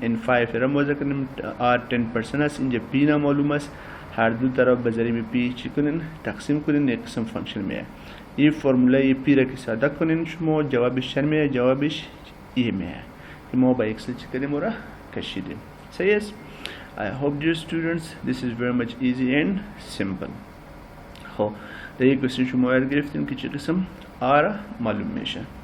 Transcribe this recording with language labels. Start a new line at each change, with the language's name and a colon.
Persian: n5 یه را موضع کردیم. r 10% است. اینجا p نامعلوم است. هر دو طرف به ضریب p چی کنین؟ تقسیم کنین، یک قسم فانکشن میه. این فرموله p را که ساده کنین شما جوابش چند میه؟ جوابش ای میه که ما با اکسل چی کردیم و را کشیدیم. صحیح است؟
English: I hope dear students this is very much easy and simple.
Persian: خب در یک کوشن شما یاد گرفتیم که چه قسم r معلوم میشه.